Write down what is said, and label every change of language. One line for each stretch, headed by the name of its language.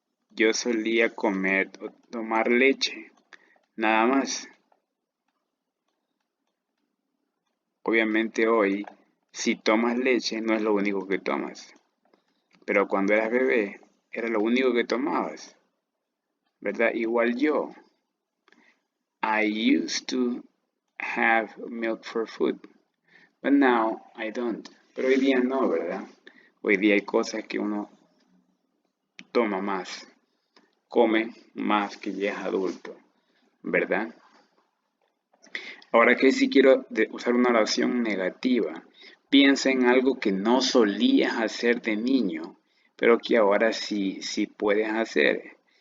Spanish: Yo solía comer o tomar leche, nada más. Obviamente hoy, si tomas leche, no es lo único que tomas. Pero cuando eras bebé, era lo único que tomabas. ¿Verdad? Igual yo.
English: I used to have milk for food. But now I don't.
Spanish: Pero hoy día no, ¿verdad? Hoy día hay cosas que uno toma más, come más que ya es adulto, ¿verdad? Ahora que si quiero usar una oración negativa, piensa en algo que no solías hacer de niño, pero que ahora sí puedes hacer.